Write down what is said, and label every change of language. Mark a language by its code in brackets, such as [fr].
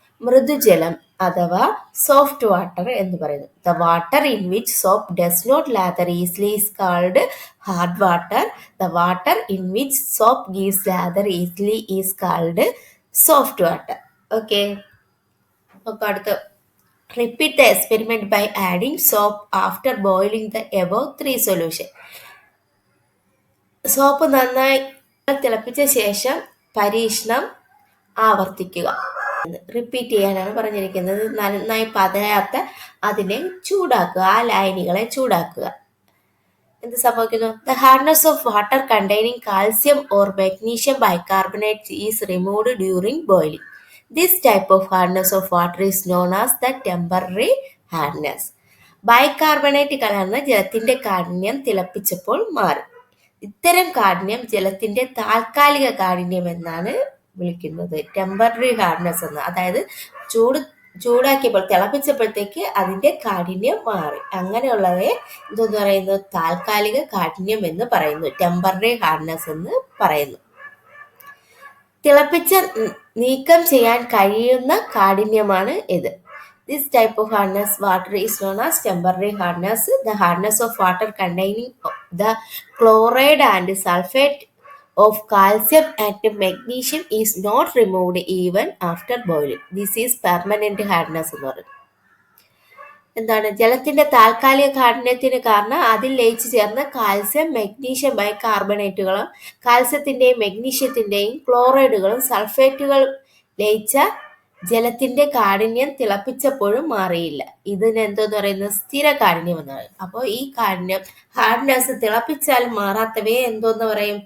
[ml] മൃദുജലം അഥവാ soft water എന്ന് പറയുന്നു. [en] The water in which soap does not lather easily is called hard water. The water in which soap gives lather easily is called soft water. Okay, [ml] നമുക്ക് അടുത്ത [en] Repeat the experiment by adding soap after boiling the above three solution. [ml] Soap നന്നായി തിളപ്പിച്ച ശേഷം പരീക്ഷണം ആവർത്തിക്കുക. Repeat ചെയ്യാനാണ് പറഞ്ഞിരിക്കുന്നത്. നന്നായി പതയാത്ത അതിനെ ചൂടാക്കുക, ആ ലായനികളെ ചൂടാക്കുക. എന്ത് സംഭവിക്കുന്നു? [en] The hardness of water containing calcium or magnesium bicarbonate is removed during boiling. This type of hardness of water is known as the temporary hardness. [ml] Bicarbonate കലർന്ന ജലത്തിന്റെ കാഠിന്യം തിളപ്പിച്ചപ്പോൾ മാറി. ഇത്തരം കാഠിന്യം ജലത്തിന്റെ താൽക്കാലിക കാഠിന്യം എന്നാണ് വിളിക്കുന്നത്. ടെമ്പററി ഹാർഡ്നെസ് എന്ന്. അതായത് ചൂടാക്കിയപ്പോൾ തിളപ്പിച്ചപ്പോഴത്തേക്ക് അതിന്റെ കാഠിന്യം മാറി. അങ്ങനെയുള്ളവയെ എന്തെന്ന് പറയുന്നു? താൽക്കാലിക കാഠിന്യം എന്ന് പറയുന്നു. ടെമ്പററി ഹാർഡ്നെസ് എന്ന് പറയുന്നു. തിളപ്പിച്ച നീക്കം ചെയ്യാൻ കഴിയുന്ന കാഠിന്യമാണ് ഇത്. [en] This type of hardness water is known as temporary hardness. The hardness of water containing the chloride and sulfate of calcium and magnesium is not removed even after boiling. This is permanent hardness [ml] എന്ന് പറയുന്നത്. എന്താണ്? ജലത്തിന്റെ താൽക്കാലിക കാഠിന്യത്തിന് കാരണം അതിൽ ലയിച്ചു ചേർന്ന calcium, magnesium ബൈകാർബണേറ്റുകളും കാൽസ്യത്തിന്റെയും മെഗ്നീഷ്യത്തിന്റെയും ക്ലോറൈഡുകളും സൾഫേറ്റുകൾ ലയിച്ച ജലത്തിന്റെ കാഠിന്യം തിളപ്പിച്ചപ്പോഴും മാറിയില്ല. ഇതിന് എന്തോന്ന് പറയുന്നത്? സ്ഥിര കാഠിന്യം എന്ന് പറയും. അപ്പോൾ ഈ കാഠിന്യം ഹാർഡ്നെസ് തിളപ്പിച്ചാൽ മാറാത്തവയെ എന്തോന്ന് പറയും?